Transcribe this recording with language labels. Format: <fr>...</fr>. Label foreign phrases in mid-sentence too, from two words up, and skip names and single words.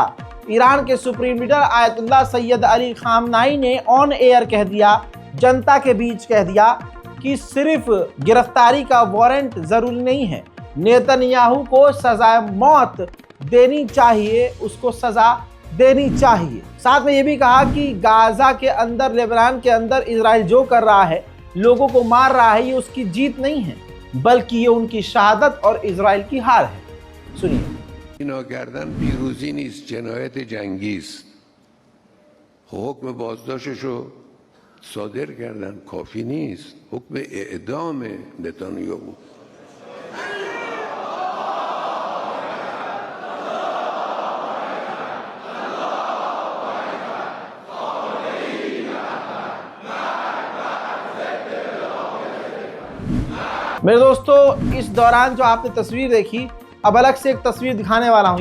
<hi>ईरान के</hi> <en>supreme leader</en> <hi>आयतुल्लाह सैयद अली खामनाई ने</hi> <en>on air</en> <hi>कह दिया, जनता के बीच कह दिया कि सिर्फ गिरफ्तारी का वारंट जरूरी नहीं है, नेतन्याहू को सजाए मौत देनी चाहिए, उसको सजा देनी चाहिए। साथ में ये भी कहा कि गाजा के अंदर, लेबनान के अंदर इजराइल जो कर रहा है, लोगों को मार रहा है, ये उसकी जीत नहीं है बल्कि ये उनकी शहादत और इजराइल की हार है। सुनिए।</hi> <fa>اینا کردن پیروزی نیست، جنایت جنگی است. حکم بازداشتشو صادر کردن، کافی نیست. حکم اعدام نتانیاهو.</fa> <hi>मेरे दोस्तों, इस दौरान जो आपने तस्वीर देखी, अब अलग से एक तस्वीर दिखाने वाला हूं।</hi>